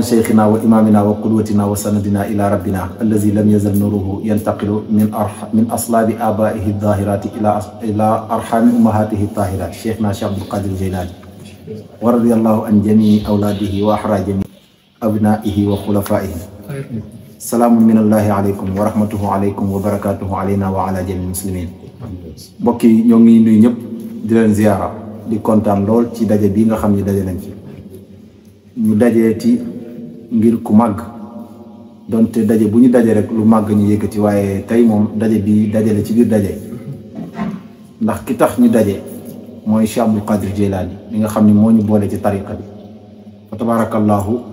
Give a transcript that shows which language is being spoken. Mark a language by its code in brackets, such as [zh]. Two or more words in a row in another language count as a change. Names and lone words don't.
[ar] شيخنا وإمامنا وقدوتنا وسندنا إلى ربنا الذي لم يزل نوره ينتقل من أصلاب آبائه الظاهرات إلى أرحام أمهاته الطاهرات شيخنا شيخ عبد القادر الجيلاني ورضي الله عن جميع أولاده وأحرى جميع أبنائه وخلفائه سلام من الله عليكم ورحمته عليكم وبركاته علينا وعلى جميع المسلمين [wo] بوكي ñongi nuy ñep di len ziara di kontaan lool ci daje bi nga xamni daje nañ ci ñu daje ci ngir ku mag donte daje bu ñu daje rek lu mag ñu yëkëti waye tay mom daje bi daje la ci biir daje ndax ki tax ñu daje moy Cheikh Abdul Qadir Jilani mi nga xamni mo ñu boole ci tariqa bi fa tabarakallahu